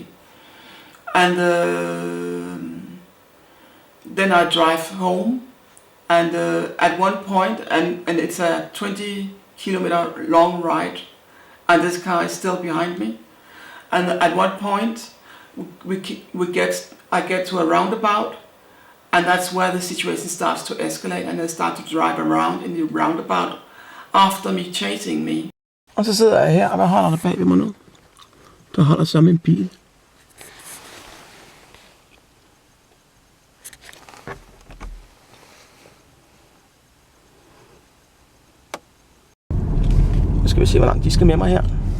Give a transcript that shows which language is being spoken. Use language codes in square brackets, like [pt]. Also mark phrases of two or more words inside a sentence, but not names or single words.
[en] And then I drive home, and at one point, and it's a 20-kilometer long ride, and this car is still behind me. And at one point, I get to a roundabout, and that's where the situation starts to escalate, and they start to drive around in the roundabout after me, chasing me. [da] Og så sidder jeg her, og hvad holder der bag ved mig nu? Der holder som en bil. Nu skal vi se, hvor langt de skal med mig her.